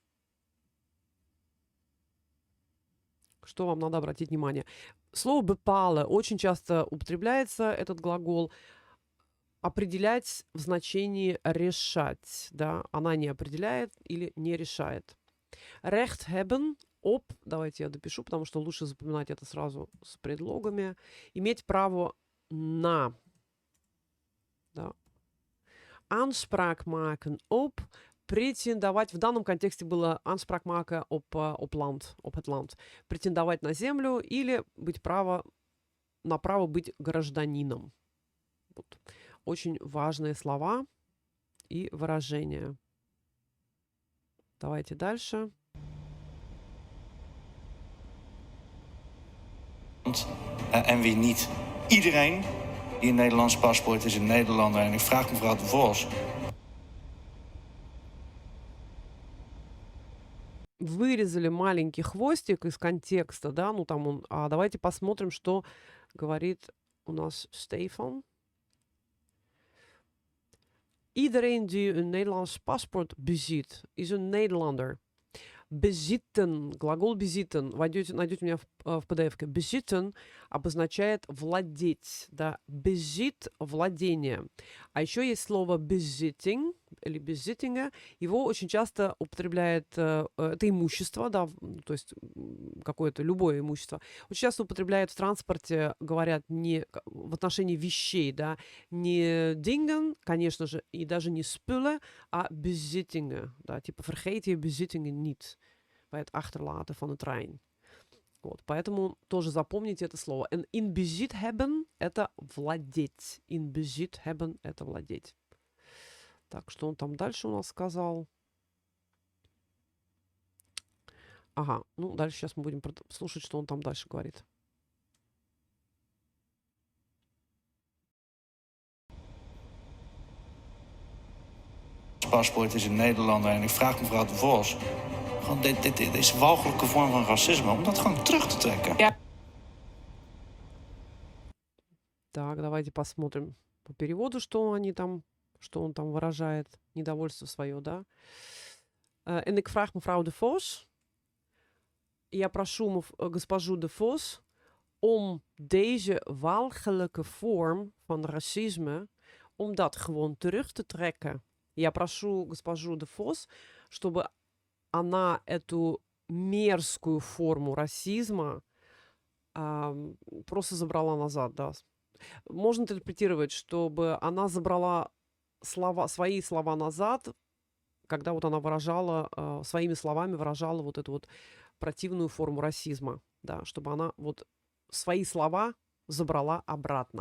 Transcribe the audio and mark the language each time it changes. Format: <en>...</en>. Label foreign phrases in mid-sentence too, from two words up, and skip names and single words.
<ru>Что вам надо обратить внимание? Слово «бепале» очень часто употребляется, этот глагол. Определять в значении решать, да. Она не определяет или не решает.</ru> <nl>Recht hebben op,</nl> <ru>давайте я допишу, потому что лучше запоминать это сразу с предлогами. Иметь право на. Да.</ru> <nl>Aanspraak maken op,</nl> <ru>претендовать. В данном контексте было</ru> <nl>aanspraak maken op land, op het land.</nl> <ru>Претендовать на землю или на право быть гражданином. Вот. Очень важные слова и выражения. Давайте дальше.</ru> <nl>En wie niet. Iedereen die een Nederlands paspoort is een Nederlander. En ik vraag mevrouw de Vos.</nl> <ru>Вырезали маленький хвостик из контекста, да, ну там он. А давайте посмотрим, что говорит у нас Stefan.</ru> <nl>Iedereen die een Nederlands paspoort bezit, is een Nederlander. Bezitten,</nl> <ru>глагол bezitten, найдете у меня в PDF-ке. Bezitten обозначает владеть, да, bezit – владение. А еще есть слово besitting или besittingen. Его очень часто употребляет, это имущество, да, то есть какое-то любое имущество. Очень часто употребляют в транспорте, говорят не в отношении вещей, да, не dingen, конечно же, и даже не spullen, а bezittingen, да, типа</ru> <nl>vergeet je bezittingen niet bij het achterlaten van de trein.</nl> <ru>Вот, поэтому тоже запомните это слово.</ru> <nl>En in bezit hebben –</nl> <ru>это владеть.</ru> <nl>In bezit hebben –</nl> <ru>это владеть. Так, что он там дальше у нас сказал? Ага, ну дальше сейчас мы будем слушать, что он там дальше говорит.</ru> <nl>Paspoort is een Nederlander en ik vraag mevrouw de Vos. Gewoon deze walgelijke vorm van racisme, om dat gewoon terug te trekken. Ja.</nl> <ru>Так, давайте посмотрим по переводу, что он там выражает, недовольство свое, да.</ru> <nl>En ik vraag mevrouw de Vos,</nl> <ru>я прошу госпожу</ru> <nl>de Vos om deze walgelijke vorm van racisme, om dat gewoon terug te trekken.</nl> <ru>Я прошу госпожу de Vos, чтобы она эту мерзкую форму расизма просто забрала назад, да. Можно интерпретировать, чтобы она забрала свои слова назад, когда вот она выражала, своими словами выражала вот эту вот противную форму расизма, да, чтобы она вот свои слова забрала обратно.</ru>